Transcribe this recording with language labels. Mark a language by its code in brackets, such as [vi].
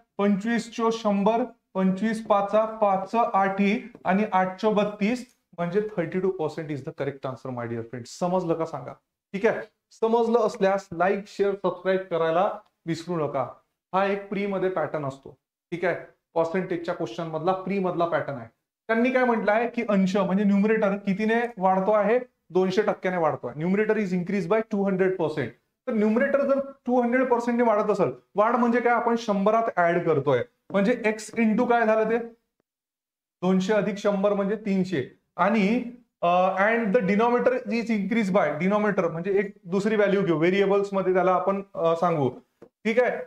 [mr] 25 चो 100, 25 पाचा 5 8 आणि 8 चो 32 म्हणजे 32% [en] Is the correct answer my dear friends. [mr] समजलं का सांगा. ठीक आहे. समजलं असल्यास लाईक शेअर सबस्क्राईब करायला विसरू नका. हा एक प्री मध्ये पॅटर्न असतो. ठीक आहे. पर्सेंटेजच्या क्वेश्चन मधला प्री मधला पॅटर्न आहे. त्यांनी काय म्हटलंय की अंश म्हणजे न्यूमरेटर कितीने वाढतो आहे, 200% वाढतोय. [en] Numerator is increase by 200%. [mr] तर न्यूमरेटर जर 200% वाढत असेल, वाढ म्हणजे काय, आपण 100 ऍड करतोय म्हणजे एक्स इंटू काय झालं ते 200 अधिक 100 म्हणजे 300. आणि [en] and the denominator is increase by, [mr] denominator म्हणजे एक दुसरी व्हॅल्यू घेऊ व्हेरिएबल्स मध्ये त्याला आपण सांगू. ठीक आहे.